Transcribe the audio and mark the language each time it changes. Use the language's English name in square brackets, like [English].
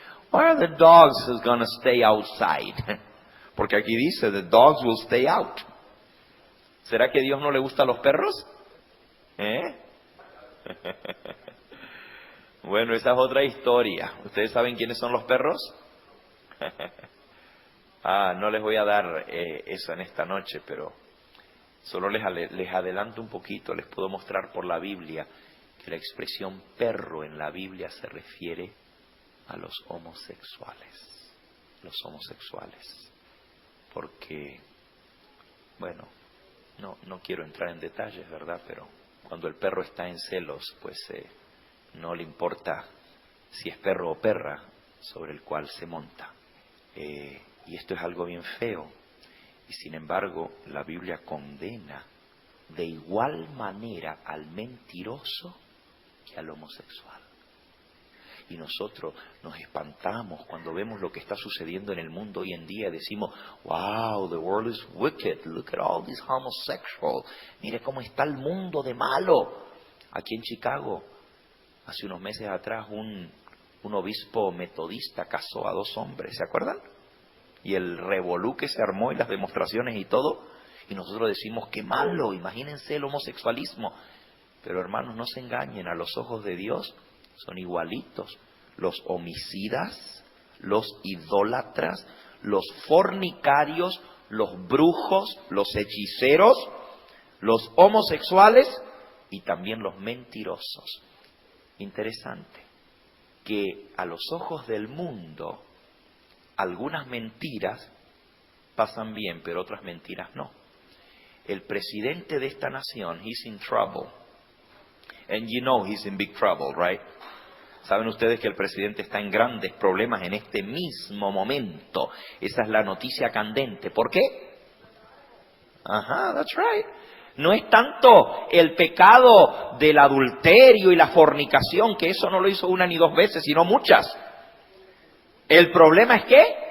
[English] Why are the dogs going to stay outside? [Spanish] Porque aquí dice, [English] the dogs will stay out. [Spanish] ¿Será que a Dios no le gustan los perros? Bueno, esa es otra historia. ¿Ustedes saben quiénes son los perros? No les voy a dar eso en esta noche, pero solo les adelanto un poquito. Les puedo mostrar por la Biblia que la expresión perro en la Biblia se refiere a los homosexuales. Los homosexuales. Porque, bueno, no quiero entrar en detalles, ¿verdad? Pero cuando el perro está en celos, pues no le importa si es perro o perra sobre el cual se monta. Y esto es algo bien feo. Y sin embargo, la Biblia condena de igual manera al mentiroso que al homosexual. Y nosotros nos espantamos cuando vemos lo que está sucediendo en el mundo hoy en día. Decimos, [English] wow, the world is wicked. Look at all these homosexuals. [Spanish] Mire cómo está el mundo de malo. Aquí en Chicago, hace unos meses atrás, un obispo metodista casó a 2 hombres. ¿Se acuerdan? Y el revolú que se armó y las demostraciones y todo. Y nosotros decimos, qué malo, imagínense el homosexualismo. Pero hermanos, no se engañen, a los ojos de Dios son igualitos. Los homicidas, los idólatras, los fornicarios, los brujos, los hechiceros, los homosexuales y también los mentirosos. Interesante que a los ojos del mundo algunas mentiras pasan bien, pero otras mentiras no. El presidente de esta nación, [English] he's in trouble. And you know he's in big trouble, right? [Spanish] Saben ustedes que el presidente está en grandes problemas en este mismo momento. Esa es la noticia candente. ¿Por qué? [English] That's right. [Spanish] No es tanto el pecado del adulterio y la fornicación, que eso no lo hizo una ni 2 veces, sino muchas. El problema es ¿qué?